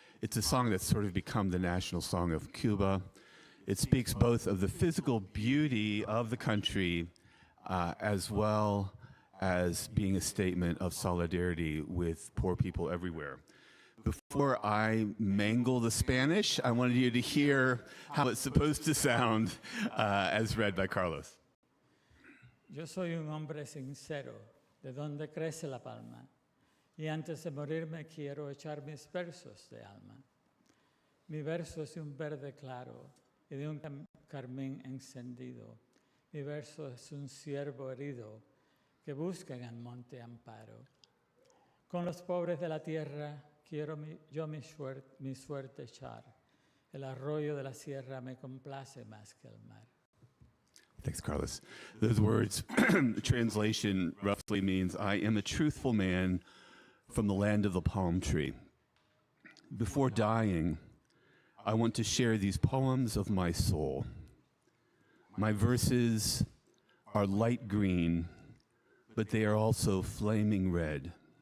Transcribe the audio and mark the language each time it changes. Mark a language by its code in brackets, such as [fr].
[en] It's a song that's sort of become the national song of Cuba. It speaks both of the physical beauty of the country as well as being a statement of solidarity with poor people everywhere. Before I mangle the Spanish, I wanted you to hear how it's supposed to sound as read by Carlos. [es] Yo soy un hombre sincero, de donde crece la palma, y antes de morirme quiero echar mis versos de alma. Mi verso es de un verde claro y de un carmín encendido. Mi verso es un ciervo herido que busca en el monte amparo. Con los pobres de la tierra quiero yo mi suerte echar. El arroyo de la sierra me complace más que el mar. [en] Thanks, Carlos. Those words, translation roughly means, I am a truthful man from the land of the palm tree. Before dying, I want to share these poems of my soul. My verses are light green, but they are also flaming red.